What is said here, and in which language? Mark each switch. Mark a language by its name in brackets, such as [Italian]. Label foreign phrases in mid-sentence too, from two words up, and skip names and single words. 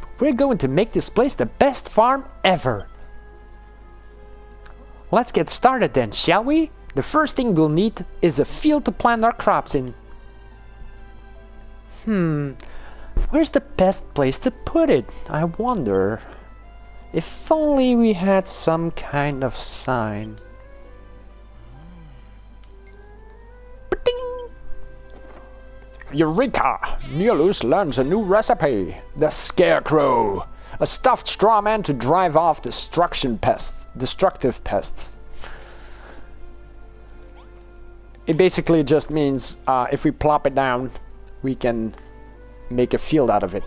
[English] We're going to make this place the best farm ever. Let's get started then, shall we? The first thing we'll need is a field to plant our crops in. Where's the best place to put it? I wonder. If only we had some kind of sign. Ba-ding! Eureka! Neolus learns a new recipe. The Scarecrow. A stuffed straw man to drive off destructive pests. It basically just means if we plop it down, we can make a field out of it.